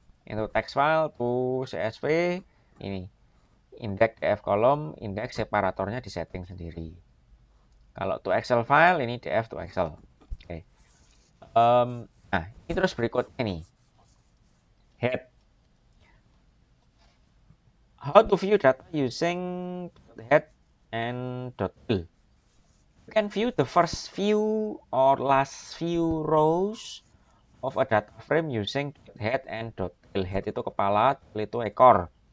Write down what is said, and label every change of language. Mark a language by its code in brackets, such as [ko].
[id] Itu text file to CSV ini index df kolom, index separatornya disetting sendiri. Kalau to Excel file ini df to Excel. Oke. Nah, ini terus berikutnya nih. [en] Head. How to view data using head and .il. You can view the first few or last few rows of a data frame using head and .il. [id] Head itu kepala, itu ekor.